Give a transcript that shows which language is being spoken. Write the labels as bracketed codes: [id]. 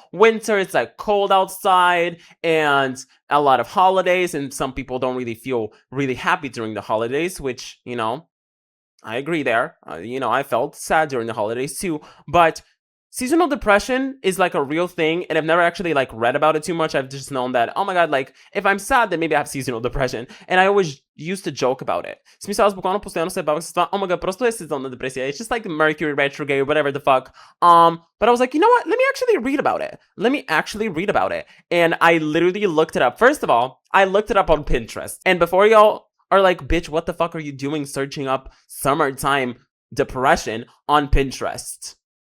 [en] Winter, it's like cold outside and a lot of holidays, and some people don't really feel really happy during the holidays, which I agree there. I felt sad during the holidays too, but seasonal depression is like a real thing, and I've never actually like read about it too much. I've just known that, oh my god, like if I'm sad, then maybe I have seasonal depression, and I always used to joke about it. [bg] Смисъл, аз буквално постоянно се бавах с това, [en] oh my god, [bg] просто е сезонна депресия. [en] It's just like Mercury retrograde, whatever the fuck. But I was like, you know what? Let me actually read about it. And I literally looked it up. First of all, I looked it up on Pinterest. And before y'all are like, bitch, what the fuck are you doing searching up summertime depression on Pinterest?